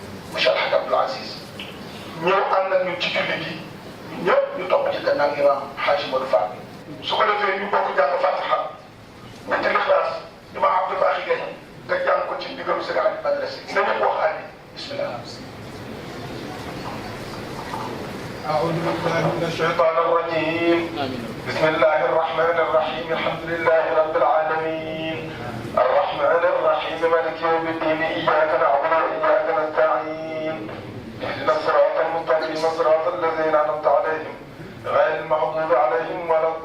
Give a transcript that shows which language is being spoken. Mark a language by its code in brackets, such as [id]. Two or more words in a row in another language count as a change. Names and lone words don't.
[wo] monsieur El Hadj Abdoul Aziz ñëw ànd ak ñun ci julli gi ñëpp ñu topp ci gannaaw imam Hadj Modou Fall su ko defee ñu bokk jàng Fatiha ñetti Ixlaas imam Abdou Bakhi Gaye nga jàng ko ci ndigalu Sëriñ Aliou Badara Sy na ñëpp wax amin bismillah. [ar] أعوذ بالله من الشيطان الرجيم بسم الله الرحمن الرحيم الحمد لله رب العالمين الرحمن الرحيم مالك يوم الدين إياك نعبد وإياك نستعين اهدنا الصراط المستقيم صراط الذين أنعمت عليهم غير المغضوب عليهم ولا